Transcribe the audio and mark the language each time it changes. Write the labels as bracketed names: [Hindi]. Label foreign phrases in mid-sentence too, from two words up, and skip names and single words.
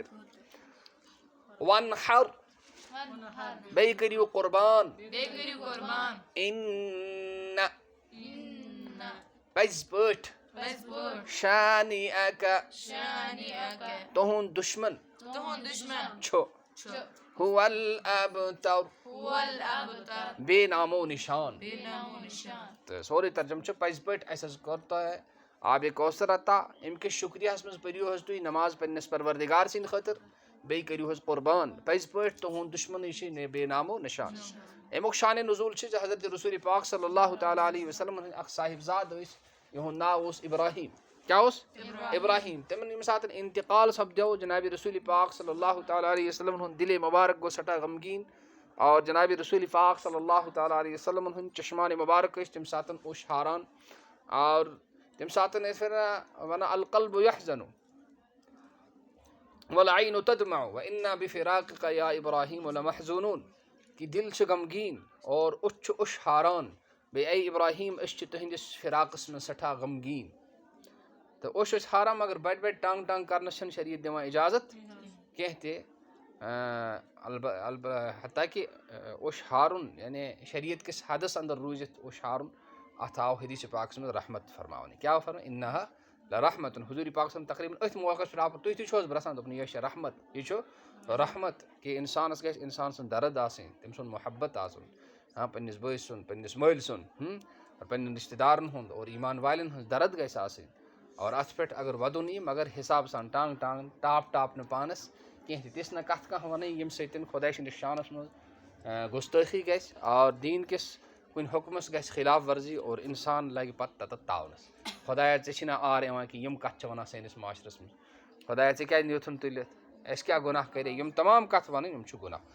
[Kashmiri] وانحر. بیٚیہِ کٔرِو قربان. بیٚیہِ کٔرِو قربان. اِن پٔزۍ پٲٹھۍ پٔزۍ پٲٹھۍ [Arabic] شانئك. شانئك. [Kashmiri] تُہُنٛد دُشمن تُہُنٛد دُشمن [Arabic] چھُ هو الابتر هو الأبتر [Kashmiri] بے نام و نشان. بنام نشان. تو سوری ترجمہ چھ پز پٹ اس کرتا ہے آب کوثر عطا ام کس شکریہ مز پریو حس تھی نماز پنس پروردگار سند خاطر بی کریو حس قربان پز پٹ تہند دشمن یہ بے نام و نشان. امیک شان نزول چھ حضرت رسول پاک [Arabic] صلی اللہ تعالی علیہ وسلم [Kashmiri] اخ صاحب زاد یہند ناو ابراہیم. کیا ابراہیم. تمن یم سات انتقال سپدو جناب رسول پاک [Arabic] صلی اللہ تعالی علیہ وسلم [Kashmiri] ہند دل مبارک گو سٹھا غمگین اور جناب رسول پاک [Arabic] صلی اللہ تعالی علیہ وسلم [Kashmiri] ہند چشمان مبارک تم سات اوش ہاران اور تم سات ون [Arabic] القلب یحزن والعین تدمع وانا بفراقک یا ابراہیم لمحزونون [Kashmiri] کہ دل چھ غمگین اور اوش ہاران بے اے ابراہیم اس تہندس فراقس میں سٹھا غمگین. تو اوش ہاران مگر بڑ بڑ ٹانگ ٹانگ کرنس شریعت دِوان اجازت کہتے حتیٰ کہ اوش ہارن یعنی شریعت کس حدس اندر روزت اوش ہارن ات آو حدیث پاک میں رحمت فرماؤن. [Arabic] کیا فرما انہا لرحمت. [Kashmiri] حضور پاک صلی تقریباً ات موقع پہ آپ تھی تھی برسان دپن یہ رحمت یہ رحمت کہ انسانس گژھِ انسان سن درد آسن تم سن محبت آسن ہاں پنس بٲیس سن پنس مٲلۍ سن پنن رشتہ دارن ہند اور ایمان والن ہز درد گژھِ آسن اور ات پہ اگر ودن یہ مگر حساب سان ٹانگ ٹانگ ٹاپ ٹاپ نہ پانس کینٛہہ تِژھ نہ کتھ کانٛہہ ونٕنۍ ییٚمہِ سۭتۍ خۄداے سٕنٛدِس شانس منٛز گُستٲخی گژھِ اور دیٖن کِس کُنہِ حُکمس گژھِ خلاف ورزی اور انسان لگہِ پتہٕ تتتھ تاونس. خۄدایا ژےٚ چھِنہ آر یِوان کہِ یِم کتھ چھِ ونان سٲنِس معاشرس منٛز. خۄدایا ژےٚ کیٛازِ نیوٗتھُن تُلِتھ اَسہِ کیٛاہ گۄناہ کرے. یِم تمام کتھ ونٕنۍ یِم چھِ گۄناہ.